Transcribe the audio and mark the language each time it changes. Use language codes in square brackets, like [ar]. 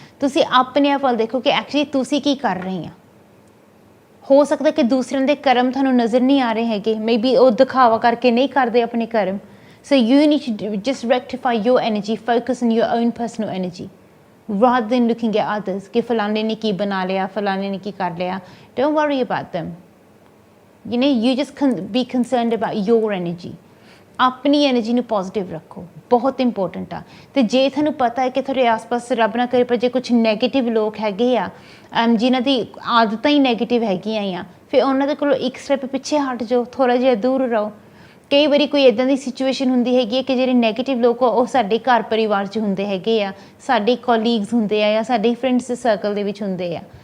[pa] ਤੁਸੀਂ ਆਪਣੇ ਆਪ ਵੱਲ ਦੇਖੋ ਕਿ ਐਕਚੁਅਲੀ ਤੁਸੀਂ ਕੀ ਕਰ ਰਹੇ ਆ। ਹੋ ਸਕਦਾ ਕਿ ਦੂਸਰਿਆਂ ਦੇ ਕਰਮ ਤੁਹਾਨੂੰ ਨਜ਼ਰ ਨਹੀਂ ਆ ਰਹੇ ਹੈਗੇ, ਮੇ ਬੀ ਉਹ ਦਿਖਾਵਾ ਕਰਕੇ ਨਹੀਂ ਕਰਦੇ ਆਪਣੇ ਕਰਮ। [en] so you need to just rectify your energy, focus on your own personal energy rather than looking at others [pa] ਕਿ ਫਲਾਣੇ ਨੇ ਕੀ ਬਣਾ ਲਿਆ, ਫਲਾਣੇ ਨੇ ਕੀ ਕਰ ਲਿਆ। [en] Don't worry about them. you just be concerned about your energy। [pa] ਆਪਣੀ ਐਨਰਜੀ ਨੂੰ ਪੋਜ਼ੀਟਿਵ ਰੱਖੋ, ਬਹੁਤ ਇੰਪੋਰਟੈਂਟ ਆ। ਅਤੇ ਜੇ ਤੁਹਾਨੂੰ ਪਤਾ ਹੈ ਕਿ ਤੁਹਾਡੇ ਆਸ ਪਾਸ ਰੱਬ ਨਾ ਕਰੇ ਪਰ ਜੇ ਕੁਛ ਨੈਗੇਟਿਵ ਲੋਕ ਹੈਗੇ ਆ, ਜਿਨ੍ਹਾਂ ਦੀ ਆਦਤਾਂ ਹੀ ਨੈਗੇਟਿਵ ਹੈਗੀਆਂ ਆ, ਫਿਰ ਉਹਨਾਂ ਦੇ ਕੋਲੋਂ ਇੱਕ ਸਟੈਪ ਪਿੱਛੇ ਹਟ ਜਾਓ, ਥੋੜ੍ਹਾ ਜਿਹਾ ਦੂਰ ਰਹੋ। ਕਈ ਵਾਰੀ ਕੋਈ ਇੱਦਾਂ ਦੀ ਸਿਚੁਏਸ਼ਨ ਹੁੰਦੀ ਹੈਗੀ ਹੈ ਕਿ ਜਿਹੜੇ ਨੈਗੇਟਿਵ ਲੋਕ ਆ ਉਹ ਸਾਡੇ ਘਰ ਪਰਿਵਾਰ 'ਚ ਹੁੰਦੇ ਹੈਗੇ ਆ, ਸਾਡੇ ਕੋਲੀਗਸ ਹੁੰਦੇ ਆ ਜਾਂ ਸਾਡੇ ਫਰੈਂਡਸ ਦੇ ਸਰਕਲ ਦੇ ਵਿੱਚ ਹੁੰਦੇ ਆ।